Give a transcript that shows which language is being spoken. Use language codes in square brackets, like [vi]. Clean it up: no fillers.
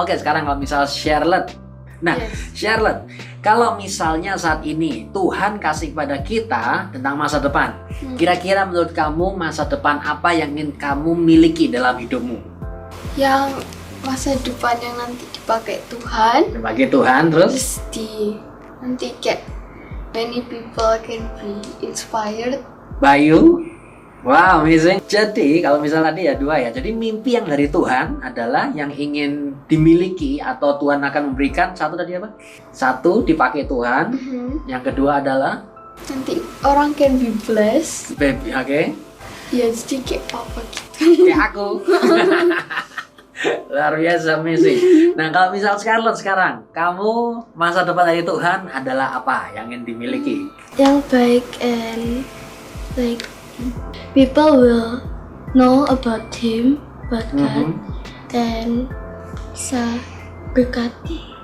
[id] Oke, sekarang kalau misal Charlotte. Nah, Charlotte, kalau misalnya saat ini Tuhan kasih kepada kita tentang masa depan, kira-kira menurut kamu masa depan apa yang ingin kamu miliki dalam hidupmu? Yang masa depan yang nanti dipakai Tuhan, Bagi Tuhan, terus? terus nanti kayak [en] many people can be inspired. [id] Bayu? Wow, amazing. Jadi kalau misalnya tadi ya dua ya. Jadi mimpi yang dari Tuhan adalah yang ingin dimiliki atau Tuhan akan memberikan. Satu tadi apa? Satu, dipakai Tuhan. Yang kedua adalah Nanti orang [en] can be blessed. baby, oke? [id] Ya jadi kayak papa gitu. Kayak aku. Luar biasa, amazing. Nah, kalau misal Scarlett sekarang, kamu masa depan dari Tuhan adalah apa yang ingin dimiliki? Yang baik [en] and like people will know about him, about God, [id] dan bisa berkati.